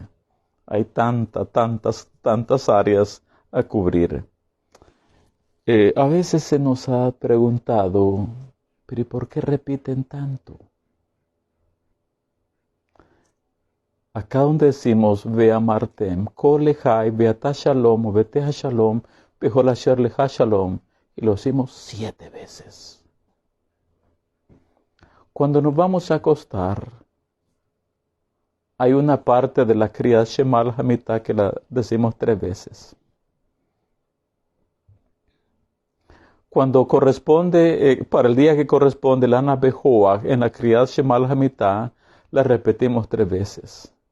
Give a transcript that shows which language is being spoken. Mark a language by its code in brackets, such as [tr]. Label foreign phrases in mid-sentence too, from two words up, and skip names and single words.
[es] Hay tantas áreas a cubrir. A veces se nos ha preguntado, ¿pero por qué repiten tanto? Acá donde decimos, [he] ואמרתם, כה לחי, ואתה שלום, o וביתך שלום, וכל אשר לך שלום, [es] y lo decimos 7 veces. Cuando nos vamos a acostar, hay una parte de la Kriyat Shema al-Hamitah que la decimos 3 veces. Cuando corresponde, para el día que corresponde la Ana Bejoach en la Kriyat Shema al-Hamitah, la repetimos 3 veces.